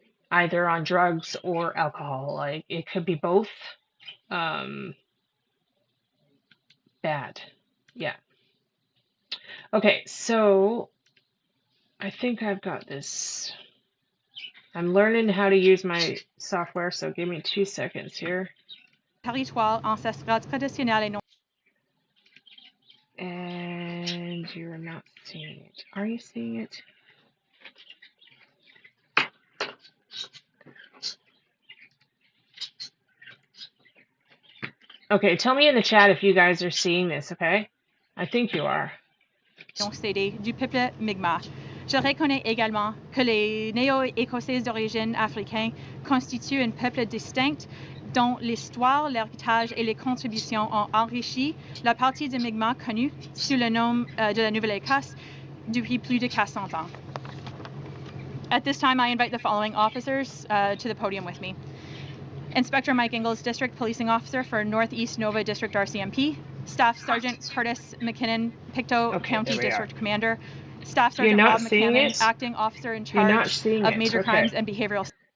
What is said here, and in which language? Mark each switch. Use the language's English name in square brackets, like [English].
[English] Either on drugs or alcohol. Like it could be both. Bad. Yeah. Okay, so I think I've got this. I'm learning how to use my software, so give me 2 seconds here. [French] Territoire ancestral traditionnel et non. [English] And you're not seeing it. Are you seeing it? Okay, tell me in the chat if you guys are seeing this, okay? I think you are. [French] CD du peuple Mi'kmaq. Je reconnais également que les néo-écossais d'origine africaine constituent un peuple distinct dont l'histoire, l'héritage et les contributions ont enrichi la partie de Mi'kmaq connue sous le nom de la Nouvelle-Écosse depuis plus de 400 ans. [English] At this time, I invite the following officers to the podium with me. Inspector Mike Ingalls, District Policing Officer for Northeast Nova District RCMP. Staff Sergeant Curtis McKinnon, Pictou County District Commander. Staff Sergeant Rob McCammon, Acting Officer in charge of Major Crimes and Behavioral.